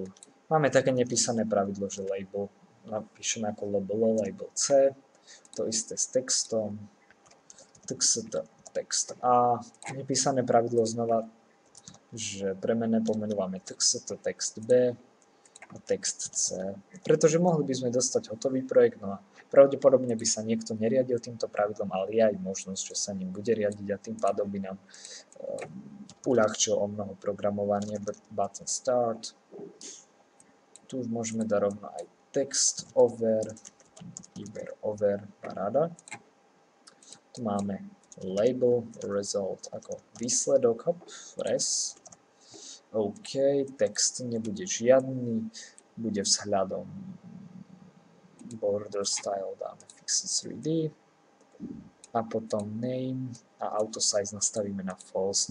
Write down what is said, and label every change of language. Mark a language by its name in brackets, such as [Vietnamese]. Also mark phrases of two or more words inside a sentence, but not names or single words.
[Slovak] Máme také nepísané pravidlo, že label napíšeme ako label C, to isté s textom, text A, nepísané pravidlo znova, že premenné pomenúvame text B, a text C. Pretože mohli by sme dostať hotový projekt, no a pravdepodobne by sa niekto neriadil týmto pravidlom, ale je aj možnosť, že sa ním bude riadiť a tým pádom by nám uľahčil o mnoho programovanie. [English] Button start. [Slovak] Tu už môžeme dať rovno aj text over, paráda. Tu máme label result ako výsledok, hop, res. OK, text nebude žiadny, bude vzhľadom [English] border style [Slovak] dáme fixed 3D a potom name a [English] auto size [Slovak] nastavíme na false.